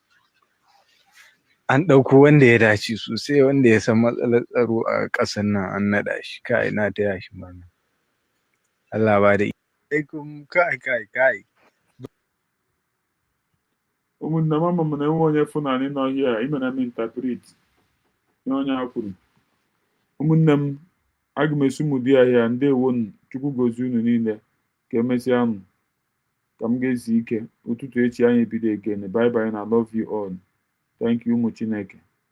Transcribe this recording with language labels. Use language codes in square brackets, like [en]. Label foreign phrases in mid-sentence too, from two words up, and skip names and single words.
[ha] an ɗauko wanda ya dace sosai wanda ya san matsalar tsaro a ƙasar nan an naɗa shi kai na taya shi murna Allah ba da kai [ig] ụmụnne m ama m na enwe onye Fulani nọ hie imere m interpret ihe onye ha kwuru ụmụnne m aga m esu mụ di ahịa ndewo Chukwu gozie unu niile ka emesịa nụ ka m ga-ezi ike ụtụtụ echi anyị ebido [en] again bye bye [ig] na [en] love you all thank you [ig] ụmụ Chineke